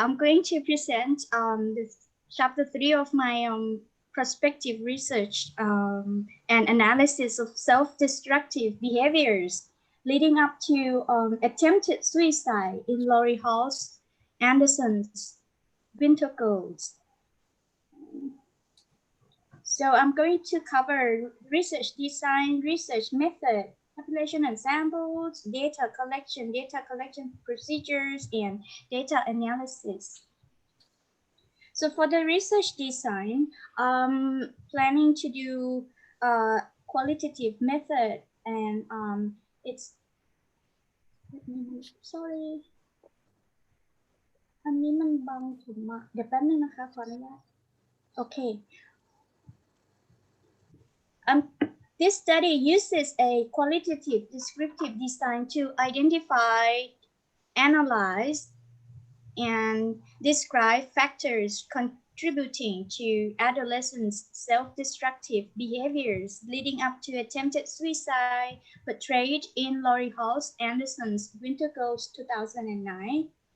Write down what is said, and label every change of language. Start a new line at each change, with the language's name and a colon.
English: I'm going to present the chapter 3 of my prospective research and analysis of self-destructive behaviors leading up to attempted suicide in Laurie Hall's Anderson's Winter Girls. So I'm going to cover research design, research method, population and samples, data collection procedures, and data analysis. So for the research design, planning to do qualitative method and it's, sorry
Thai: อันนี้มันบังถุงเดี๋ยวแป๊บนึงนะคะขออนุญาต
English: Okay. This study uses a qualitative descriptive design to identify, analyze, and describe factors contributing to adolescents' self-destructive behaviors leading up to attempted suicide portrayed in Laurie Hall's Anderson's Winter Girls 2009.